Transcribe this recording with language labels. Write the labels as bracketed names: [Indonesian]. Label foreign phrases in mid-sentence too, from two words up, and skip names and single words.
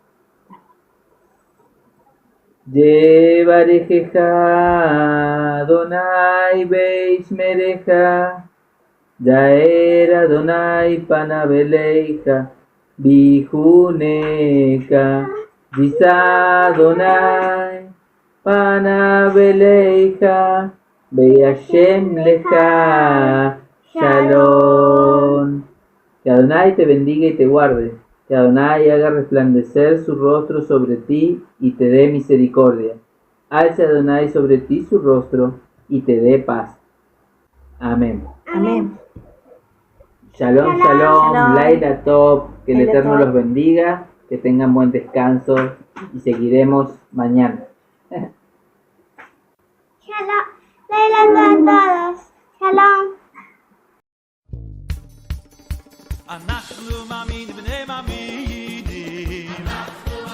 [Hebrew] יברכך אדוני וישמרך יאר אדוני פניו אליך ויחנך ישא אדוני פניו אליך וישם לך שלום. [Spanish] Que Adonai te bendiga y te guarde. Que Adonai haga resplandecer su rostro sobre ti y te dé misericordia. Alce Adonai sobre ti su rostro y te dé paz. Amén. Amén. Shalom, Shalom. [Hebrew] לילה טוב. [Spanish] Que el Laila Eterno Tov. los bendiga. Que tengan buen descanso y seguiremos mañana. Shalom. Leila a todos. Shalom. [Hebrew] אנחנו מאמינים בני מאמינים